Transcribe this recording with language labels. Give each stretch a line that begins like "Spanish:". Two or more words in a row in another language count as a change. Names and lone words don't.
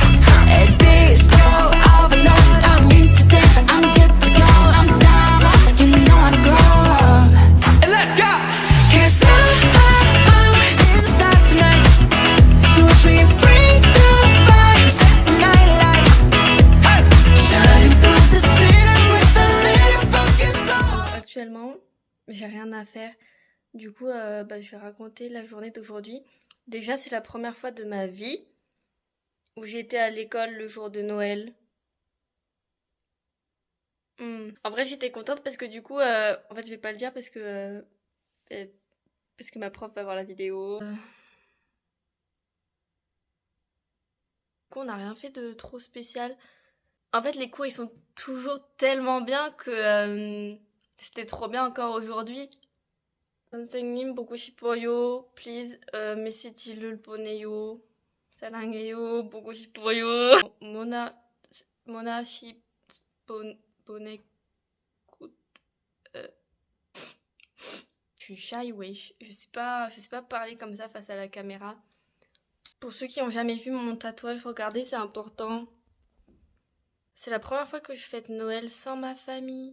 English: And this go overload, I'm into that, I'm good to go, I'm down, you know I glow. And let's go. 'Cause I'm in the stars tonight, so watch me bring the fire, set the night light. Hey, shining through the city with a little funky soul.
French: Actuellement, j'ai rien à faire. Du coup, je vais raconter la journée d'aujourd'hui. Déjà, c'est la première fois de ma vie où j'étais à l'école le jour de Noël. En vrai, j'étais contente parce que du coup, en fait, je vais pas le dire parce que ma prof va voir la vidéo. Du coup, on n'a rien fait de trop spécial. En fait, les cours, ils sont toujours tellement bien que c'était trop bien encore aujourd'hui.
Korean: 선생님 보고 싶어요. Please, 메시지를 보내요. 사랑해요. 보고 싶어요. 모나시 보내.
French: Je suis shy, wesh. Je sais pas parler comme ça face à la caméra. Pour ceux qui ont jamais vu mon tatouage, regardez, c'est important. C'est la première fois que je fête Noël sans ma famille.